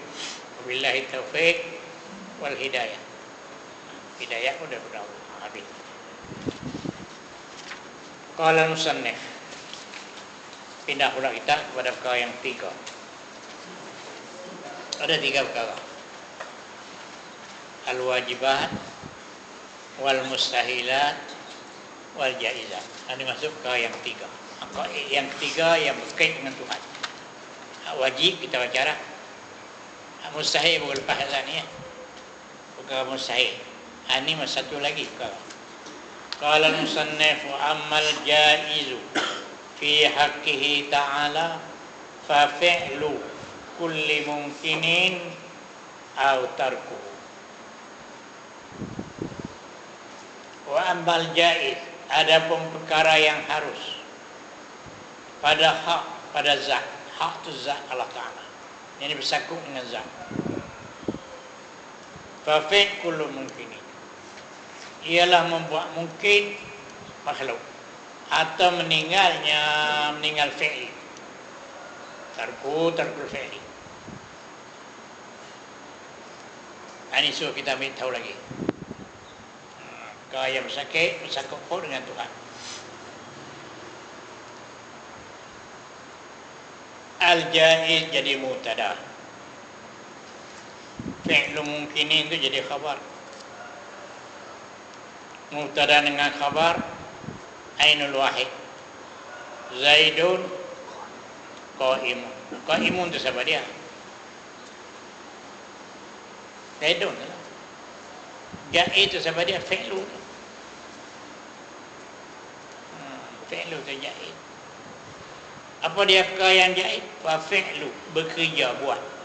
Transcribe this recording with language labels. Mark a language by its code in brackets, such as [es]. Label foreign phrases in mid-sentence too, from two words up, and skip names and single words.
[ar] وبالله التوفيق والهداية. [ms] Hidayah pun daripada Allah. [ar] Habis. قال المصنف. [ms] Pindah pula kita kepada perkara yang 3. Ada 3 perkara. [ar] الواجبات والمستحيلات والجائزات. [ms] Ini masuk perkara yang 3. Yang ketiga yang berkait dengan Tuhan. Hak wajib kita bicara. Hak mustahil baru lepas azan ni ya. Perkara mustahil. Ini satu lagi perkara. [ar] قال المصنف وأما الجائز في حقه تعالى ففعل كل ممكن أو تركه. وأما الجائز, [ms] adapun perkara yang harus pada hak, pada zat. Hak tu zat Allah Ta'ala, yang bersangkut dengan zat. [ar] ففعل كل ممكن, [ms] ialah membuat mungkin makhluk atau meninggal fi'li. [ar] ترك الفعل. [ms] Ini suruh kita ambil tahu lagi. Kalau yang bersangkut dengan Tuhan. Al-jaiz jadi mubtada, [ar] فعل ممكن [ms] itu jadi khabar. Mubtada dengan khabar, [ar] عين الواحد. زيد قائم. [ms] Qaimun itu siapa dia? Zaidun lah. Jaiz itu siapa dia? Fi'lu. Fi'lu itu jaiz. Apa dia perkara yang jaiz? [ar] وفعل, [ms] bekerja, buat.